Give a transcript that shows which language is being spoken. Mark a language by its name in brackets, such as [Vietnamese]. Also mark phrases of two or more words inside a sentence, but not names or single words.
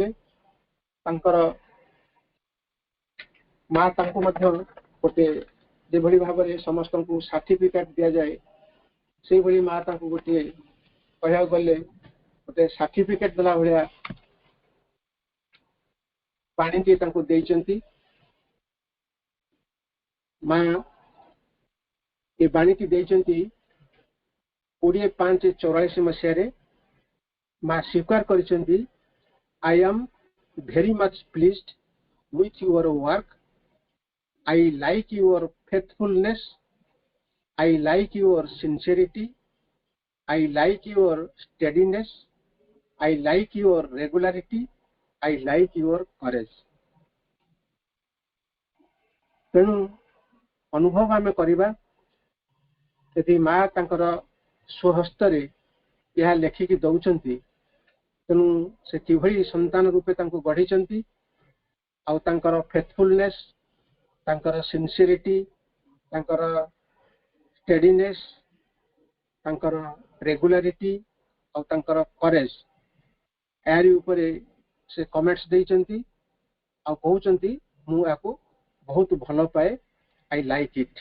[Odia] ତାଙ୍କର ମା ତାଙ୍କୁ ମଧ୍ୟ ଗୋଟେ ଯେଭଳି ଭାବରେ ସମସ୍ତଙ୍କୁ ସାର୍ଟିଫିକେଟ ଦିଆଯାଏ ସେଇଭଳି ମା ତାଙ୍କୁ ଗୋଟିଏ କହିବାକୁ ଗଲେ ଗୋଟେ ସାର୍ଟିଫିକେଟ ଦେଲା ଭଳିଆ ପାଣିଟିଏ ତାଙ୍କୁ ଦେଇଛନ୍ତି। ମା ଏ ବାଣୀଟି ଦେଇଛନ୍ତି 20/5/84 ମସିହାରେ। ମା ସ୍ୱୀକାର କରିଛନ୍ତି, [English] I am very much pleased with your work. I like your faithfulness. I like your sincerity. I like your steadiness. I like your regularity. I like your courage. [Odia] ତେଣୁ ଅନୁଭବ ଆମେ କରିବା ଯଦି ମା ତାଙ୍କର ସ୍ୱହସ୍ତରେ ଏହା ଲେଖିକି ଦଉଛନ୍ତି, ତେଣୁ ସେ କିଭଳି ସନ୍ତାନ ରୂପେ ତାଙ୍କୁ ଗଢ଼ିଛନ୍ତି, ଆଉ ତାଙ୍କର ଫେଥଫୁଲନେସ୍, ତାଙ୍କର ସିନସିୟରିଟି, ତାଙ୍କର ଷ୍ଟେଡିନେସ୍, ତାଙ୍କର ରେଗୁଲାରିଟି ଆଉ ତାଙ୍କର କରେଜ, ଏହାରି ଉପରେ ସେ କମେଣ୍ଟସ ଦେଇଛନ୍ତି ଆଉ କହୁଛନ୍ତି ମୁଁ ୟାକୁ ବହୁତ ଭଲ ପାଏ, [English] I like it.